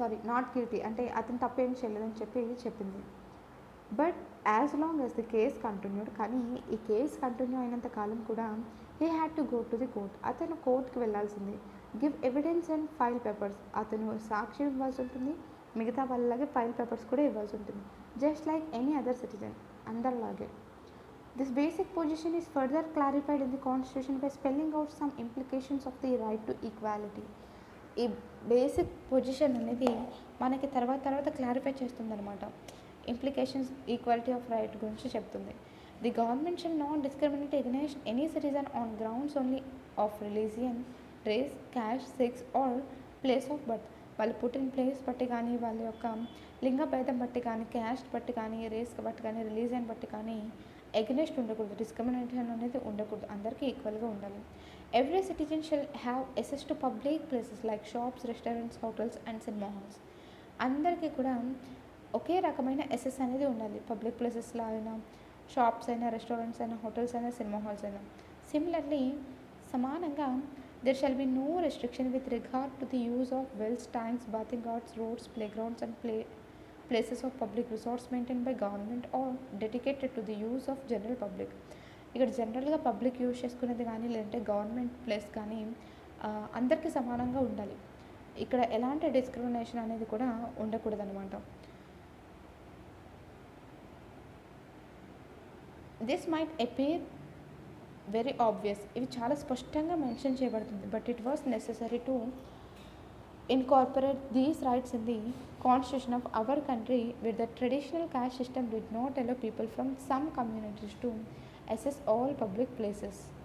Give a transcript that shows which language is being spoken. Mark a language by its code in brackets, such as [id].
[en] not guilty [te] అంటే అతను తప్పేం చేయలేదని చెప్పి చెప్పింది. [en] but as long as the case continued, [te] కానీ ఈ కేస్ కంటిన్యూ అయినంత కాలం కూడా [en] He had to go to the court. [te] అతను కోర్ట్కి వెళ్ళాల్సింది. [en] give evidence and file papers, [te] అతను సాక్ష్యం ఇవ్వాల్సి ఉంటుంది, మిగతా వాళ్ళలాగే ఫైల్ పేపర్స్ కూడా ఇవ్వాల్సి ఉంటుంది, [en] just like any other citizen, [te] అందరిలాగే. [en] This basic position is further clarified in the Constitution by spelling out some implications of the right to equality. [te] ఈ బేసిక్ పొజిషన్ అనేది మనకి తర్వాత క్లారిఫై చేస్తుంది అనమాట. ఇంప్లికేషన్స్ ఈక్వాలిటీ ఆఫ్ రైట్ గురించి చెప్తుంది. [en] The government shall not discriminate against any citizen on grounds only of religion, race, caste, sex or place of birth. [te] వాళ్ళు పుట్టిన ప్లేస్ బట్టి కానీ, వాళ్ళ యొక్క లింగ భేదం బట్టి కానీ, క్యాస్ట్ బట్టి కానీ, రేస్ బట్టి కానీ, రిలీజియన్ బట్టి కానీ ఎగనెస్ట్ ఉండకూడదు, డిస్క్రిమినేషన్ అనేది ఉండకూడదు, అందరికీ ఈక్వల్గా ఉండాలి. [en] Every citizen shall have access to public places like shops, restaurants, hotels and cinema halls. [te] అందరికీ కూడా ఒకే రకమైన ఎసెస్ అనేది ఉండాలి, పబ్లిక్ ప్లేసెస్లో అయినా, షాప్స్ అయినా, రెస్టారెంట్స్ అయినా, హోటల్స్ అయినా, సినిమా హాల్స్ అయినా. [en] Similarly సమానంగా there shall be no restriction with regard to the use of wells, tanks, bathing ghats, roads, playgrounds and places of public resorts maintained by government or dedicated to the use of general public. [te] ఇక్కడ జనరల్గా public use చేసుకునేది కానీ, లేదంటే government place కానీ అందరికీ సమానంగా ఉండాలి. ఇక్కడ ఎలాంటి డిస్క్రిమినేషన్ అనేది కూడా ఉండకూడదు అనమాట. [en] this might appear very obvious, [te] ఇవి చాలా స్పష్టంగా మెన్షన్ చేయబడుతుంది. [en] But it was necessary to incorporate these rights in the constitution of our country, where the traditional caste system did not allow people from some communities to access all public places.